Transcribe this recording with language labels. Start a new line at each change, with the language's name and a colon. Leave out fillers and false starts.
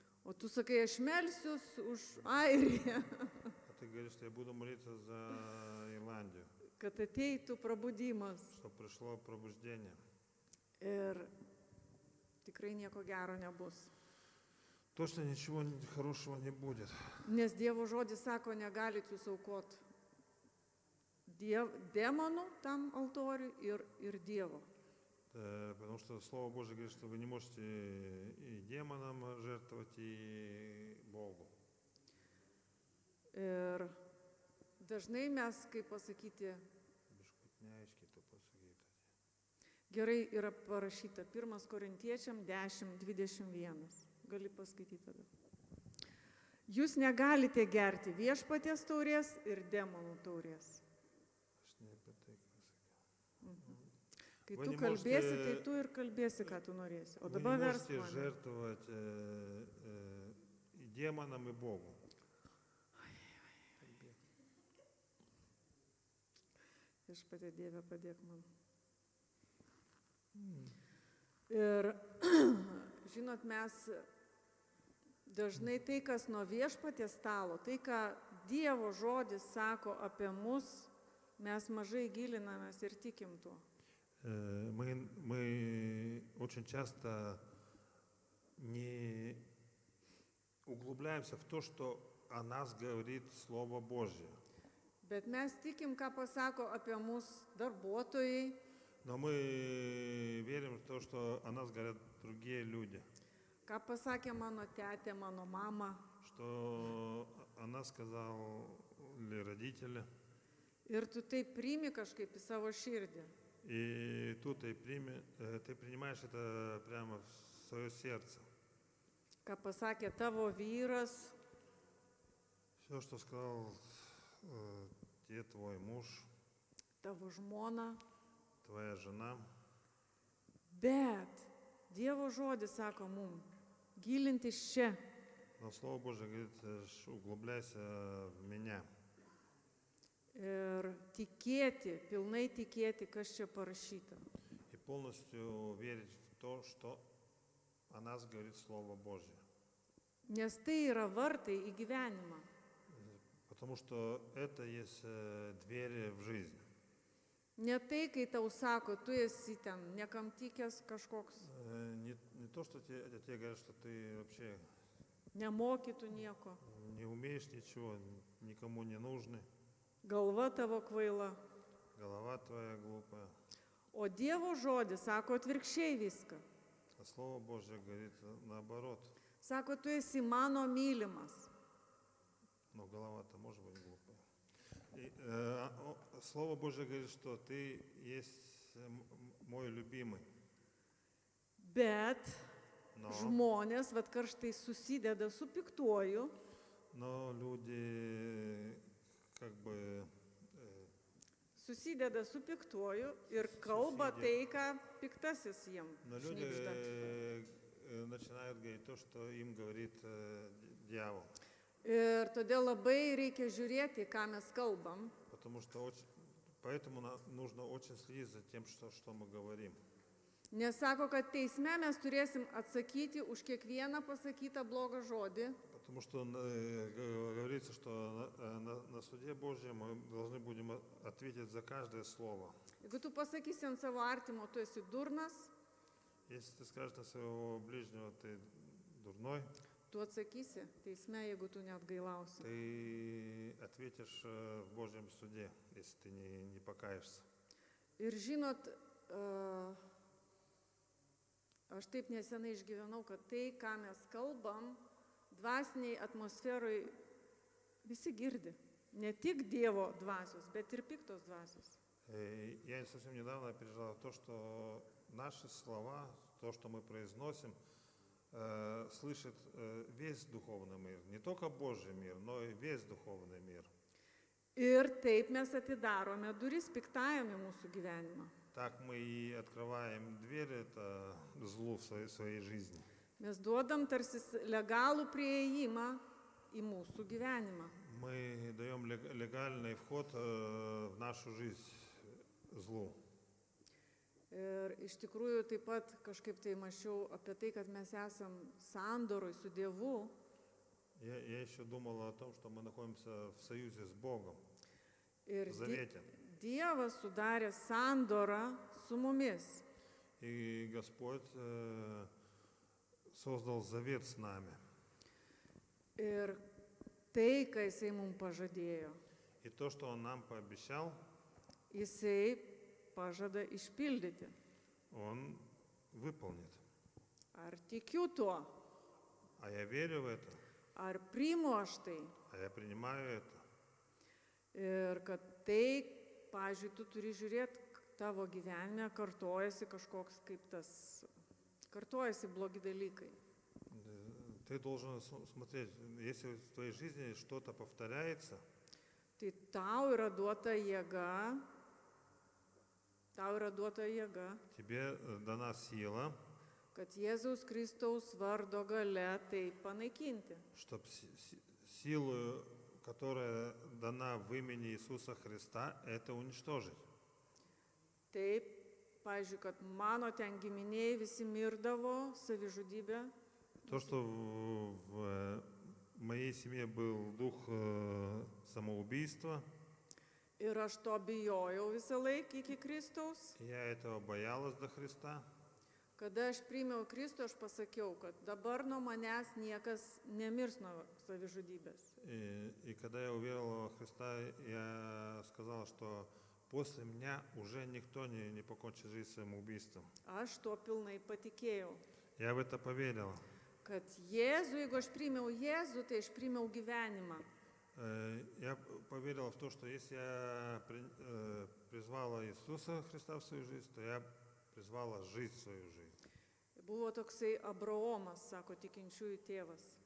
Lithuanian: o tu sakai, aš melsiuos už Airiją,
Russian: а ты говоришь, что я буду молиться за Ирландию,
Lithuanian: kad ateitų prabudimas.
Russian: чтобы пришло пробуждение,
Lithuanian: Ir tikrai nieko gero nebus.
Russian: точно ничего хорошего не будет.
Lithuanian: Nes Dievo žodis sako, negalit jūs aukoti demonų tam altoriui ir Dievo.
Russian: Потому что Слово Божие говорит, что вы не можете и демонам жертвовать, и Богу.
Lithuanian: Ir dažnai mes, kaip pasakyti, Biškutneaiškiai tu pasakyta. gerai yra parašyta 1 Korintiečiam 10:21. Gali paskaityti tada. Jūs negalite gerti viešpaties taurės ir demonų taurės. Aš ne apie tai, ką sakiau. Kai
Russian: Вы
Lithuanian: tu
Russian: не
Lithuanian: kalbėsi, tai
Russian: можете,
Lithuanian: tu ir kalbėsi, ką tu norėsi. O
Russian: вы не
Lithuanian: dabar versk
Russian: можете
Lithuanian: mane.
Russian: жертвовать и демонам, и Богу.
Lithuanian: Viešpatie Dieve, padėk man. Ir žinot, mes dažnai tai, kas nuo viešpaties stalo, tai, ką Dievo žodis sako apie mus, mes mažai gilinamės ir tikim tuo.
Russian: Мы очень часто не углубляемся в то, что о нас говорит Слово Божье.
Lithuanian: Bet mes tikim, ką pasako apie mus darbuotojai,
Russian: Но мы верим в то, что о нас говорят другие люди,
Lithuanian: ką pasakė mano tetė, mano mama.
Russian: что о нас сказали родители.
Lithuanian: Ir tu tai priimi kažkaip į savo širdį.
Russian: И тут ты принимаешь это прямо в свое сердце.
Lithuanian: Ką pasakė tavo vyras,
Russian: Все, что сказал тебе твой муж,
Lithuanian: tavo žmona.
Russian: твоя жена.
Lithuanian: Bet Dievo žodis sako mum, gilintis čia.
Russian: Но Слово Божье говорит, углубляйся в меня.
Lithuanian: Ir tikėti, pilnai tikėti, kas čia parašyta.
Russian: И полностью верить в то, что о нас говорит Слово Божье.
Lithuanian: Nes tai yra vartai į gyvenimą.
Russian: Потому что это есть двери в жизнь.
Lithuanian: Ne tai, kai tau sako, tu esi ten niekam tikęs kažkoks,
Russian: Не то, что тебе говорят, что ты вообще
Lithuanian: nemokytų nieko,
Russian: не умеешь ничего, никому не нужный,
Lithuanian: galva tavo kvaila.
Russian: голова твоя глупая.
Lithuanian: O Dievo žodis sako atvirkščiai viską.
Russian: А Слово Божье говорит наоборот.
Lithuanian: Sako, tu esi mano mylimas.
Russian: Но голова-то может быть глупая. И, Слово Божье говорит, что ты есть мой любимый.
Lithuanian: Bet
Russian: Но,
Lithuanian: žmonės, vad karštai susideda su piktuoju,
Russian: но люди как бы
Lithuanian: susideda su piktuoju ir kalba tai, ką piktasis jiem
Russian: но люди
Lithuanian: šnibžda.
Russian: начинают говорить то, что им говорит дьявол.
Lithuanian: Ir todėl labai reikia žiūrėti, ką mes kalbam,
Russian: Поэтому нужно очень следить за тем, что мы говорим.
Lithuanian: nes sako, kad teisme mes turėsim atsakyti už kiekvieną pasakytą blogą žodį.
Russian: Потому что говорится, что на суде Божьем мы должны будем ответить за каждое слово.
Lithuanian: Jeigu tu pasakysi ant savo artimo, tu esi durnas,
Russian: Если ты скажешь на своего ближнего, ты дурной,
Lithuanian: tu atsakysi teisme, jeigu tu neatgailausi.
Russian: ты ответишь в Божьем суде, если ты не покаешься.
Lithuanian: Ir žinot, aš taip nesenai išgyvenau, kad tai, ką mes kalbam, dvasiniai atmosferai visi girdi. Ne tik Dievo dvasios, bet ir piktos dvasios.
Russian: Я совсем недавно переживал то, что наши слова, то, что мы произносим, слышит весь духовный мир. Не только Божий мир, но и весь духовный мир.
Lithuanian: Ir taip mes atidarome duris piktajam į mūsų gyvenimą.
Russian: Так мы и открываем дверь это злу в своей жизни.
Lithuanian: Mes duodam tarsi legalų prieėjimą į mūsų gyvenimą.
Russian: Мы даем легальный вход в нашу жизнь злу.
Lithuanian: Ir iš tikrųjų taip pat kažkaip tai mąsčiau apie tai, kad mes esam sandoroj su Dievu.
Russian: Я еще думал о том, что мы находимся в союзе с Богом,
Lithuanian: Ir
Russian: в завете.
Lithuanian: Dievas sudarė sandorą su mumis.
Russian: И Господь создал завет с нами.
Lithuanian: Ir tai, ką Jisai mums pažadėjo,
Russian: И то, что Он нам пообещал,
Lithuanian: Jisai pažada išpildyti.
Russian: Он выполнит.
Lithuanian: Ar tikiu tuo,
Russian: А я верю в это,
Lithuanian: ar priimu aš tai.
Russian: а я принимаю это.
Lithuanian: Ir kad tai, pavyzdžiui, tu turi žiūrėti, tavo gyvenime kartojasi kažkoks kaip tas, kartojasi blogi dalykai.
Russian: Ты должен смотреть, если в твоей жизни что-то повторяется,
Lithuanian: Tai tau yra duota jėga Tau yra duota jėga,
Russian: тебе дана сила,
Lithuanian: kad Jėzaus Kristaus vardo gale tai panaikinti.
Russian: чтобы силу, которая дана в имени Иисуса Христа, это уничтожить.
Lithuanian: Taip, pavyzdžiui, kad mano ten giminiai visi mirdavo savižudybę.
Russian: То, что в моей семье был дух самоубийства,
Lithuanian: Ir aš to bijojau visą laiką iki Kristaus.
Russian: я этого боялась до Христа.
Lithuanian: Kada aš priėmiau Kristų, aš pasakiau, kad dabar nuo manęs niekas nemirs nuo savižudybės.
Russian: И когда я уверовал во Христа, я сказал, что после меня уже никто не покончит жизнь самоубийством.
Lithuanian: Aš tuo pilnai patikėjau,
Russian: Я в это поверил.
Lithuanian: kad Jėzų, jeigu aš priėmiau Jėzų, tai aš priėmiau gyvenimą.
Russian: Я поверил в то, что если я призвала Иисуса Христа в свою жизнь, то я призвала жить свою жизнь.
Lithuanian: Buvo toksai Abraomas, sako tikinčiųjų tėvas.